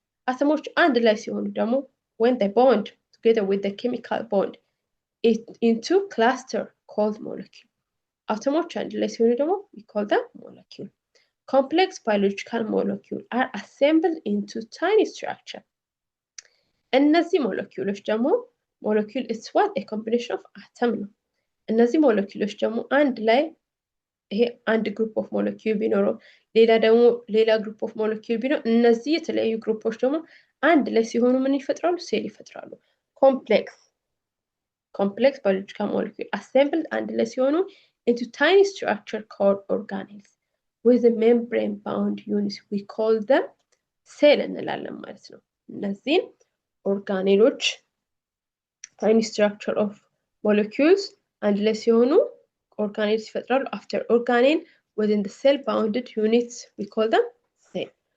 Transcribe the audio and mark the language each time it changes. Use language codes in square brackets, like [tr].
[en] Atoms [am] አንድ ላይ ሲሆኑ ደግሞ [en] when they bond together with the chemical bond into cluster called molecule. Atoms [am] አንድ ላይ ሲሆኑ ደግሞ [en] we call them molecule. Complex biological molecule are assembled into tiny structure. [am] እነዚህ ሞለኪውሎች ደግሞ [en] molecule is what a combination of atom [am] ነው። እነዚህ ሞለኪውሎች ደግሞ አንድ ላይ ይሄ አንድ ግሩፕ ኦፍ ሞለኪውል ቢኖረው ሌላ ደግሞ ሌላ ግሩፕ ኦፍ ሞለኪውል ቢኖር እነዚህ የተለያዩ ግሩፖች ደግሞ አንድ ላይ ሲሆኑ ምን ይፈጥራሉ? ሴል ይፈጥራሉ። [en] complex biological molecule assembled [am] አንድ ላይ ሲሆኑ [en] into tiny structure called organelles with a membrane bound units we call them cell [am] እንላለን ማለት ነው። እነዚህን ኦርጋኔሎች [en] tiny structure of molecules አንድ ላይ ሲሆኑ organelles [am] ይፈጥራሉ። [en] after organelle within the cell bounded units we call them cell.